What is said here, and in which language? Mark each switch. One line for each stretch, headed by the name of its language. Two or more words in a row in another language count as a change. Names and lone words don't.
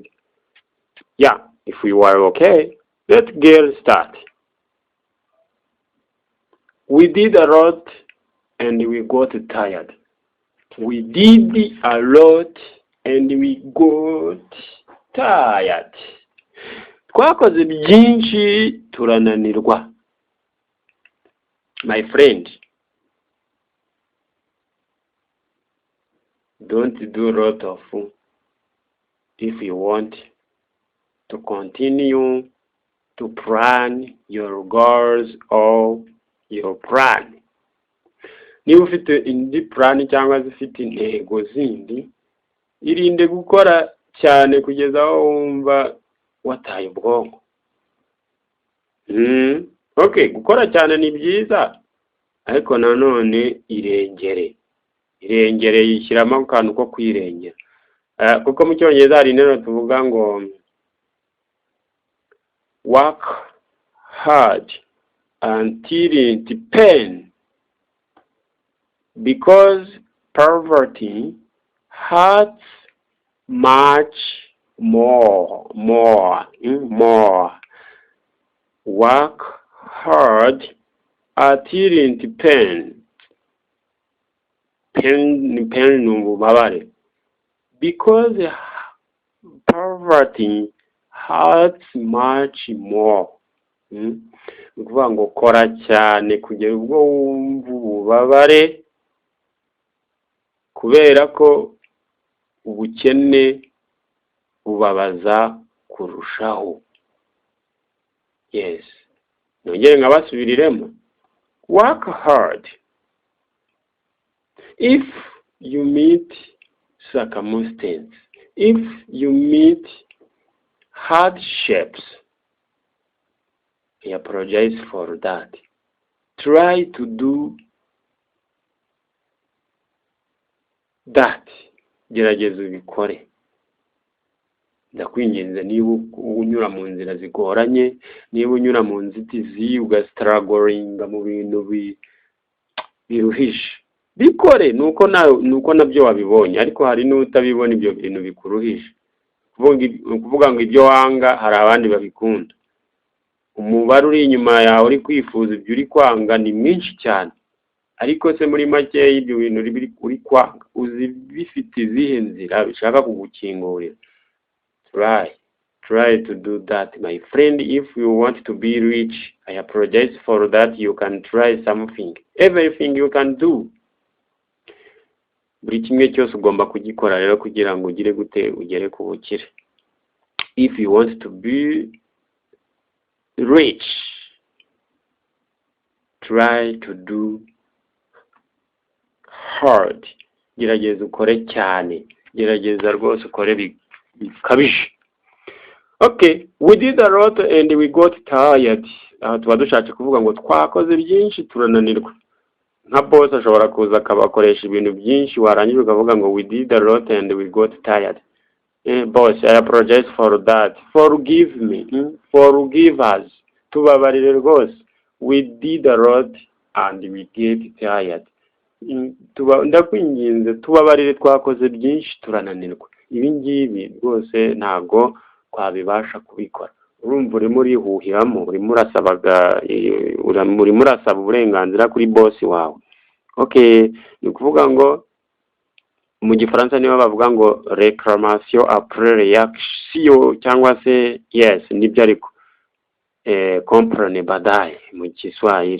English: Yeah, if you are okay, let's get started. We did a lot and we got tired. We did a lot and we got tired.
Kinyarwanda: Twakoze byinshi turananirwa.
English: My friend, don't do a lot of if you want to continue to plan your goals or your plan.
Kinyarwanda: Niba ufite indi plan cyangwa zifite intego zindi, irinde gukora cyane kugeza aho wumva wataye ubwonko. Okay, gukora cyane ni byiza, ariko nanone irengere yishyiramo akantu ko kwirengera. Kuko mu cyongereza hari interuro tuvuga ngo
English: work hard until it pain, because poverty hurts much more. Work hard until it pain.
Kinyarwanda: Pain n'ububabare.
English: Because poverty hurts much more.
Kinyarwanda: Ukuvuga ngo kora cyane kugera ubwo wumva ububabare, kubera ko ubukene bubabaza kurushaho.
English: Yes.
Kinyarwanda: Nongere nkabasubiriremo.
English: Work hard. If you meet circumstances, if you meet hardships, I apologize for that. Try to do that.
Kinyarwanda: Gerageza ubikore. Ndakwinginze, niba unyura mu nzira zigoranye, niba unyura mu nzitizi ugastrugglinga mu bintu biruhishe, bikore. nuko nabyo wabibonye, ariko hari n'utabibona ibyo bintu bikuruhishe. Kuvuga ngo ibyo wanga hari abandi babikunda. Umubare uri inyuma yawe uri kwifuza ibyo uri kwanga ni mwinshi cyane, ariko se muri make y'ibyo bintu uri kwanga uzi bifite izihe nzira bishaka kugukingurira.
English: Try to do that, my friend. If you want to be rich, I apologize for that. You can try something, everything you can do.
Kinyarwanda: Buri kimwe cyose ugomba kugikora rero kugira ngo ugere ku bukire.
English: If you want to be rich, try to do hard.
Kinyarwanda: Gerageza ukore cyane, gerageza rwose ukore bikabije.
English: Okay, we did a lot and we got tired.
Kinyarwanda: Tuba dushatse kuvuga ngo twakoze byinshi turananirwa. Nka boss ashobora kuza akabakoresha ibintu byinshi, warangiza ukavuga ngo
English: we did a lot and we got tired. Boss, I apologize for that. Forgive me. Forgive us.
Kinyarwanda: Tubabarire rwose.
English: We did a lot and we get tired.
Kinyarwanda: Ndakwinginze tubabarire, twakoze byinshi turananirwa. Ibi ngibi rwose ntago twabibasha kubikora. Urumva urimo urihuhiramo, urimo urasaba uburenganzira kuri boss wawe. Okay, ni kuvuga ngo mu gifaransa niba bavuga ngo
French: réclamation après réaction,
Kinyarwanda: cyangwa se yes, nibyo ariko comprenez badaye mu Kiswahili.